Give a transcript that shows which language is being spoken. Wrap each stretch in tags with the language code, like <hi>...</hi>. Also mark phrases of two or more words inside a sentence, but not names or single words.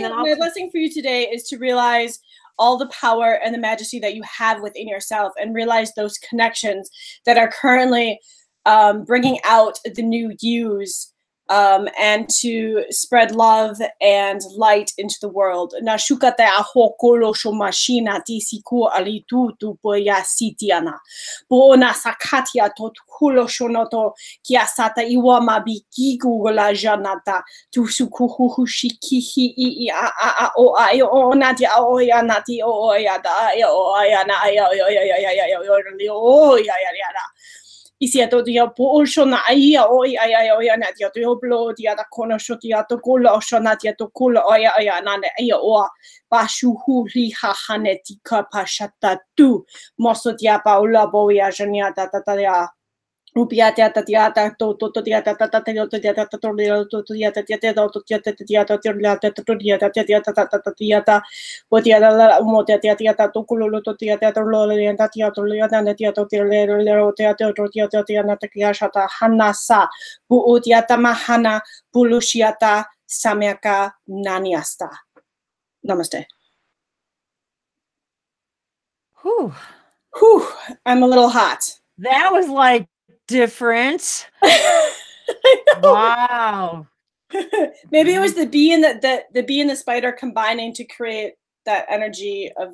<en>My blessing for you today is to realize all the power and the majesty that you have within yourself, and realize those connections that are currently bringing out the new yous, and to spread love and light into the world. Nashukate ahokolo shomashina tisiku alitu tu poya sitiana. Bona sakatia totukulo shonoto kiasata iwama bikigu gola janata tusukuhu shikihi I a o I o nati o ya nati o ya da o ya na ya Isia to dia po shona ia o ia na dia to blo dia da kono shotia to kula shona dia to kula o ia na ia o bashu hu li ha haneti ka pashata tu moso dia paula bo ya jania ta ya upia dia ta to dia ta dia to dia ta to dia ta dia to dia ta dia to dia ta bo dia la mo dia ta to kulo to dia ta lo le ta dia to le ta dia to dia na ta kia shata hanasa bu dia ta mahana bulushiata samyaka naniasta. Namaste. Whew. I'm a little hot. That was like different. Wow. Maybe it was the bee and the bee and the spider combining to create that energy of</en>